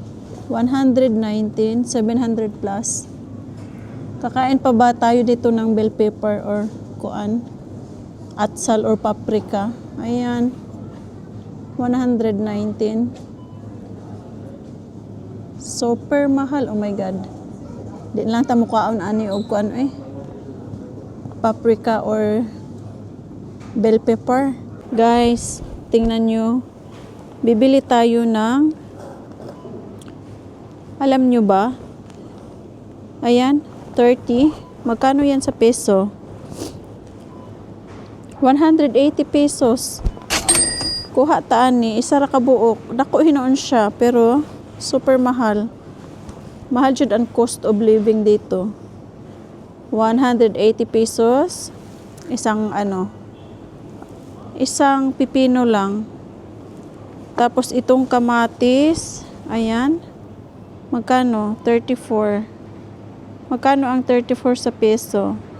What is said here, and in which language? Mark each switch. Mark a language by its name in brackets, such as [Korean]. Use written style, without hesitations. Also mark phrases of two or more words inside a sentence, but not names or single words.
[Filipino] 119, 700 plus. Kakain pa ba tayo dito ng bell pepper or kuan? Atsal or paprika? Ayan. 119. Super mahal. [English] Oh my God. [Cebuano] Di lang ta mukhaon ani og kuan paprika or bell pepper. [Filipino] Guys, tingnan nyo. Bibili tayo ng, alam nyo ba? Ayan, 30. Magkano yan sa peso? 180 pesos. [Cebuano] Kuha taan ni isa ra ka buok. Dako hinoon siya pero super mahal. [Filipino] Mahal jud ang [English] cost of living [Filipino] dito. 180 pesos. Isang pipino lang. Tapos itong kamatis, ayan. Magkano? 34. Magkano ang 34 sa peso?